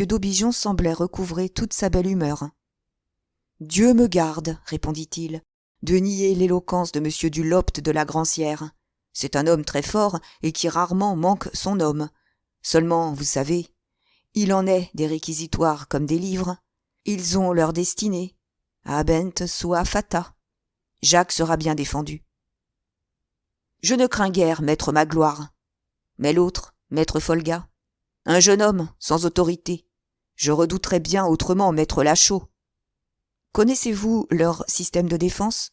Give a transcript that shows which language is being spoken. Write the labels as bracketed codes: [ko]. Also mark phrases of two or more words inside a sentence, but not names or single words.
[fr] d'Aubigeon semblait recouvrer toute sa belle humeur. « Dieu me garde, répondit-il, de nier l'éloquence de M. Dulopte de la Granzière. C'est un homme très fort et qui rarement manque son homme. Seulement, vous savez, il en est des réquisitoires comme des livres. Ils ont leur destinée. [la] Habent sua fata. [fr] Jacques sera bien défendu. Je ne crains guère maître Magloire. Mais l'autre, maître Folga, un jeune homme sans autorité. Je redouterais bien autrement maître Lachaud. Connaissez-vous leur système de défense ?